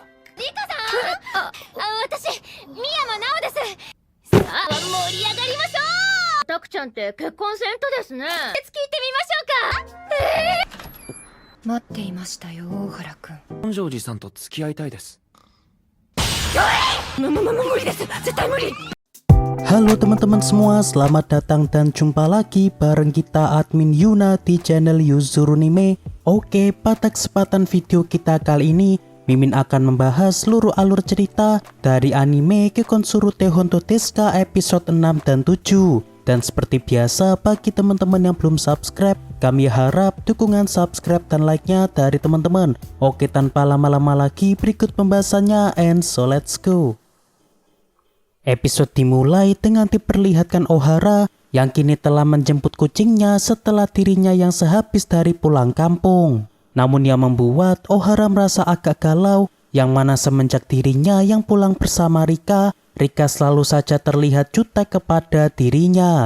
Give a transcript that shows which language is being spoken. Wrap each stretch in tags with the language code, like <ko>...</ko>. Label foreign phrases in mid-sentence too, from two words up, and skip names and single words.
<ja>リカさん、私、宮山直です。さあ、盛り上がりましょう。たくちゃんって結婚せんとですね。聞いてみましょうか。待っていましたよ、大原くん。本庄寺さんと付き合いたいです。無理です。絶対無理。</ja> <id>Halo teman-teman semua, selamat datang dan jumpa lagi bareng kita admin Yuna di channel Yuzurunime. Oke, pada kesempatan video kita kali ini, Mimin akan membahas seluruh alur cerita dari anime Kekonsuru Honto Deska episode 6 dan 7. Dan seperti biasa, bagi teman-teman yang belum subscribe, kami harap dukungan subscribe dan like-nya dari teman-teman. Oke, tanpa lama-lama lagi, berikut pembahasannya,</id> <en>and so let's go.</en> <id>Episode dimulai dengan diperlihatkan Ohara yang kini telah menjemput kucingnya setelah dirinya yang sehabis dari pulang kampung. Namun yang membuat Ohara merasa agak galau, yang mana semenjak dirinya yang pulang bersama Rika selalu saja terlihat jutek kepada dirinya.</id>